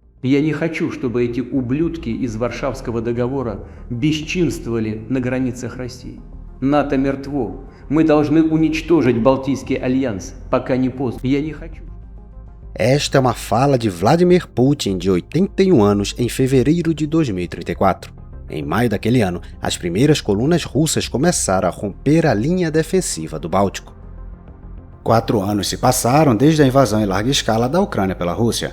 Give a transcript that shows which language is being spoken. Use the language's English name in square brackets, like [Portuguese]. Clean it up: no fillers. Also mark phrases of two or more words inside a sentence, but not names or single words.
[Russian] Я не хочу, чтобы эти ублюдки из Варшавского договора бесчинствовали на границах России. НАТО мертво. Мы должны уничтожить Балтийский альянс, пока не поздно. Я не хочу. [Portuguese] Esta é uma fala de Vladimir Putin, de 81 anos, em fevereiro de 2034. Em maio daquele ano, as primeiras colunas russas começaram a romper a linha defensiva do Báltico. 4 anos se passaram desde a invasão em larga escala da Ucrânia pela Rússia.